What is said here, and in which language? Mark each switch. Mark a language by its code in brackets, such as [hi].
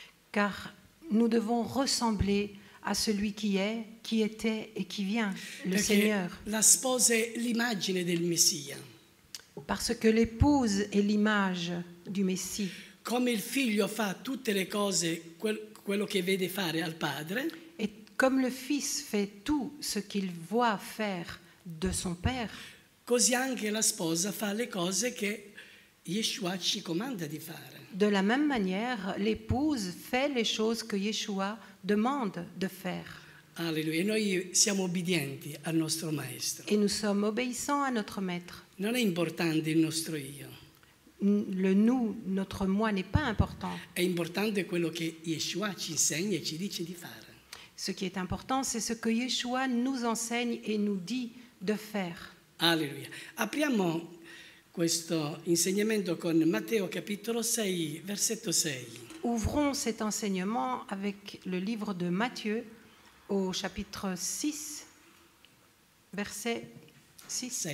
[fr] Car nous devons ressembler à celui qui est, qui était et qui vient, le [it] Perché [fr] Seigneur. [it] la sposa è l'immagine del Messia. [fr] Parce que l'épouse est l'image du Messie. [it] Come il figlio fa tutte le cose, quello che vede fare al padre, [fr] Et comme le Fils fait tout ce qu'il voit faire de son Père, [it] così anche la sposa fa le cose che Yeshua ci comanda di fare. [fr] de la même manière, l'épouse fait les choses que Yeshua demande de faire. [it] Alleluia. E noi siamo obbedienti al nostro Maestro. [fr] Et nous sommes obéissants à notre Maître. [it] Non è importante il nostro io, [fr] Le nous, notre moi n'est pas important. [it] è importante quello che Yeshua ci insegna e ci dice di fare. [fr] Ce qui est important, c'est ce que Yeshua nous enseigne et nous dit de faire. [it] Alleluia. Apriamo questo insegnamento con Matteo capitolo 6, versetto 6. [fr] Ouvrons cet enseignement avec le livre de Matthieu au chapitre 6, verset 6.